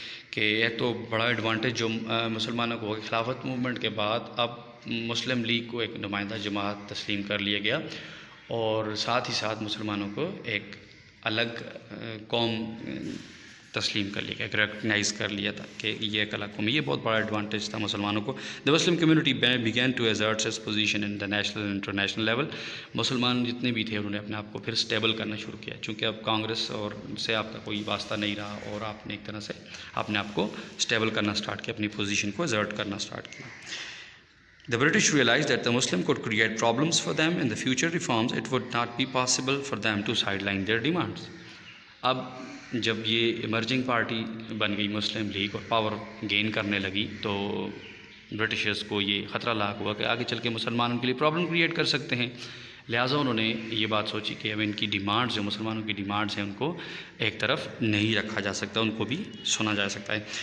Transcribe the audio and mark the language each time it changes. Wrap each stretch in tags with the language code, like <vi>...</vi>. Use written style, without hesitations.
<ur>کہ ایک تو بڑا ایڈوانٹیج جو مسلمانوں کو ہو گیا خلافت موومنٹ کے بعد، اب مسلم لیگ کو ایک نمائندہ جماعت تسلیم کر لیا گیا، اور ساتھ ہی ساتھ مسلمانوں کو ایک الگ قوم تسلیم کر لیا گیا، ریکگنائز کر لیا تھا کہ یہ ایک الگ قوم ہے۔ یہ بہت بڑا ایڈوانٹیج تھا مسلمانوں کو۔</ur> <en>The Muslim community began to assert its position in the national and international level.</en> <ur>مسلمان جتنے بھی تھے انہوں نے اپنے آپ کو پھر اسٹیبل کرنا شروع کیا، چونکہ اب کانگریس اور سے آپ کا کوئی واسطہ نہیں رہا، اور آپ نے ایک طرح سے اپنے آپ کو اسٹیبل کرنا اسٹارٹ کیا، اپنی پوزیشن کو ایزرٹ کرنا اسٹارٹ کیا۔</ur> <en>The British realized that the Muslim could create problems for them in the future reforms. It would not be possible for them to sideline their demands.</en> <ur>اب جب یہ ایمرجنگ پارٹی بن گئی مسلم league اور power gain کرنے لگی تو Britishers کو یہ خطرہ لاحق ہوا کہ آگے چل کے مسلمان ان کے لیے پرابلم کریٹ کر سکتے ہیں. لہٰذا انہوں نے یہ بات سوچی کہ اب ان کی ڈیمانڈز جو مسلمانوں کی ڈیمانڈز ہیں ان کو ایک طرف نہیں رکھا جا سکتا, ان کو بھی سنا جا سکتا ہے.</ur>